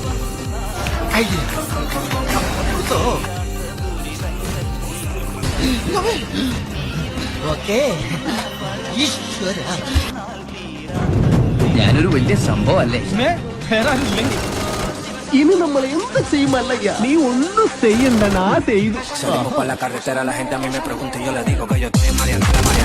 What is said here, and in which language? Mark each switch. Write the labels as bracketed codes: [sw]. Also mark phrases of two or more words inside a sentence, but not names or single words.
[ml] ഞാനൊരു വലിയ സംഭവം അല്ലേ? ഇനി നമ്മൾ എന്ത് ചെയ്യുമല്ലയ്യ? നീ ഒന്നും ചെയ്യണ്ട, ഞാൻ ചെയ്തു. [es] Salimos por la carretera, la gente a mí me pregunta y yo le digo que yo estoy en Mariana.